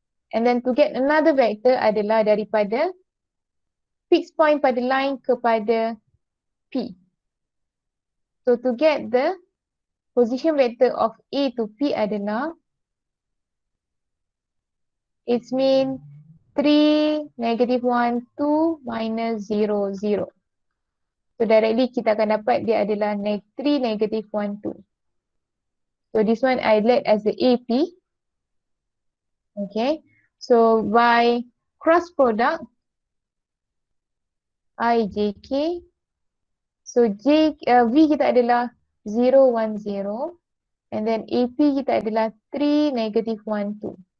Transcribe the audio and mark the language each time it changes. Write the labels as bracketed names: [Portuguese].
[English] And then to get another vector [Malay] adalah daripada [English] fixed point pada line kepada P. So to get the position vector of A to P adalah, it's mean 3, -1, 2, -0, 0. [Malay] So directly kita akan dapat dia adalah 3, -1, 2. [English] So this one I let as the AP. Okay. So by cross product IJK, so [Malay] V kita adalah [English] 0, 1, 0, and then [Malay] AP kita adalah [English] 3, -1, 2.